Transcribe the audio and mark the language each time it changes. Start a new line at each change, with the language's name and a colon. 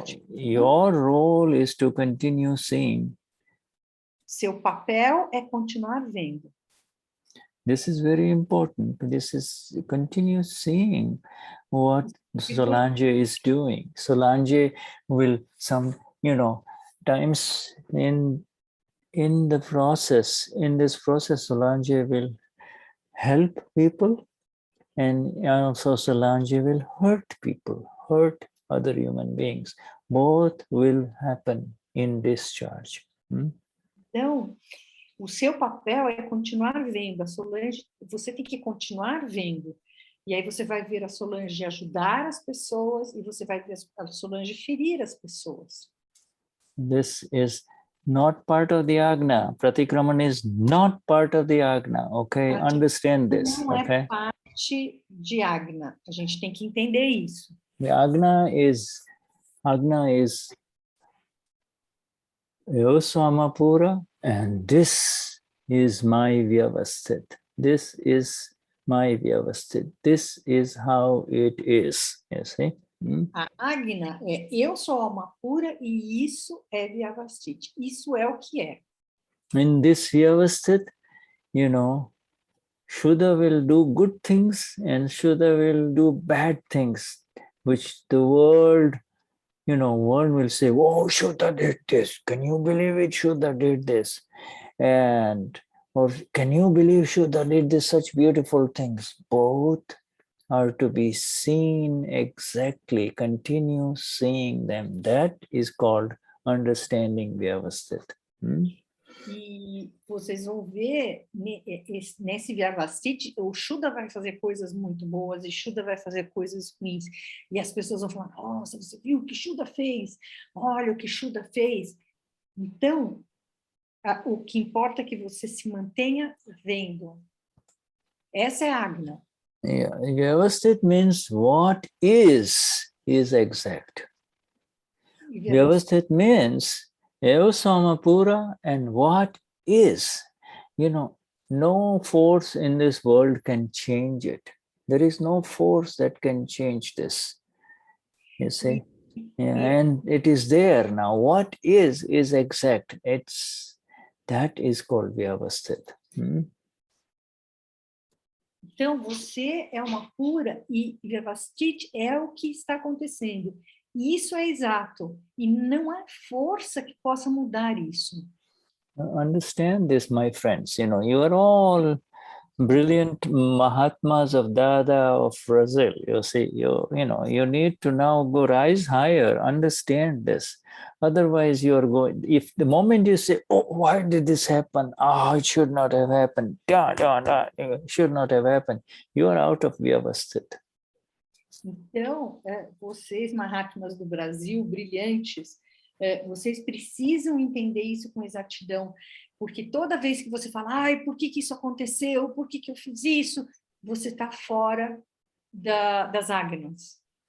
English: Your role is to continue seeing.
Portuguese: Seu papel é continuar vendo.
English: This is very important. This is continue seeing what Solange is doing. Solange will times in this process, Solange will help people, and also Solange will hurt people, hurt other human beings. Both will happen in discharge.
Portuguese: Então, o seu papel é continuar vendo. A Solange, você tem que continuar vendo. E aí você vai ver a Solange ajudar as pessoas e você vai ver a Solange ferir as pessoas.
English: This is not part of the Agna. Pratikraman is not part of the Agna. Okay, understand this.
Portuguese: Não é parte de Agna. A gente tem que entender isso.
English: The Agna is Yosamapura, and this is my Vyavasthit. This is my Vyavasthit. This is how it is. You see?
Portuguese: A Agna é eu sou alma pura e isso é Vyavasthit. Isso é o que é.
English: In this Vyavasthit, Shuddha will do good things and Shuddha will do bad things, which the world will say, oh, Shuddha did this. Can you believe it? Shuddha did this. Or can you believe Shuddha did this, such beautiful things? Both are to be seen exactly. Continue seeing them. That is called understanding Vyavasthit.
Portuguese: E vocês vão ver, nesse Vyavasthit, o Shuddha vai fazer coisas muito boas e Shuddha vai fazer coisas ruins. E as pessoas vão falar, nossa, você viu o que Shuddha fez? Olha o que Shuddha fez. Então, o que importa é que você se mantenha vendo. Essa é a Agna.
English: Yeah, Vyavasthit means what is exact. Vyavasthit means Eva Samapura and what is. No force in this world can change it. There is no force that can change this. You see? Yeah, and it is there now. What is exact. That is called Vyavasthit.
Portuguese: Então, você é uma pura e Vyavasthit é o que está acontecendo. E isso é exato. E não há força que possa mudar isso.
English: Understand this, my friends. You are all brilliant Mahatmas of Dada of Brazil. You see, you need to now go rise higher, understand this. Otherwise, you are going, if the moment you say, oh, why did this happen? Oh, it should not have happened. It should not have happened. You are out of Vyavasthit.
Portuguese: Então, vocês, Mahatmas do Brasil, brilhantes, vocês precisam entender isso com exatidão, porque toda vez que você fala, ai, por que isso aconteceu? Por que eu fiz isso? Você está fora das Agnas.